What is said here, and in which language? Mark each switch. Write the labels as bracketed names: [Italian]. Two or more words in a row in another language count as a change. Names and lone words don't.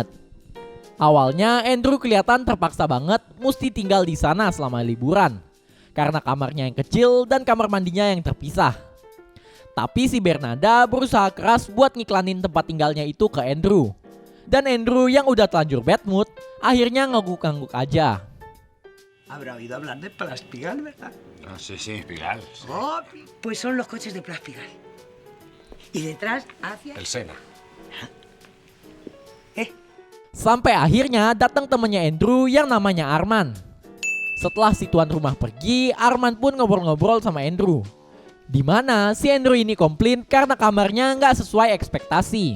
[Indonesian] Awalnya Andrew kelihatan terpaksa banget mesti tinggal di sana selama liburan, karena kamarnya yang kecil dan kamar mandinya yang terpisah. Tapi si Bernada berusaha keras buat ngiklanin tempat tinggalnya itu ke Andrew. Dan Andrew yang udah telanjur [English] bad mood, [Indonesian] akhirnya ngangguk-ngangguk aja. [Spanish] Habrá oído hablar de Plas Pigal, ¿verdad? Ah, sí, sí, Pigal. Oh, pues son los coches de Plas Pigal. Y detrás, hacia... El Sena. [Indonesian] Sampai akhirnya datang temennya Andrew yang namanya Arman. Setelah si tuan rumah pergi, Arman pun ngobrol-ngobrol sama Andrew. Dimana si Andrew ini komplain karena kamarnya nggak sesuai ekspektasi.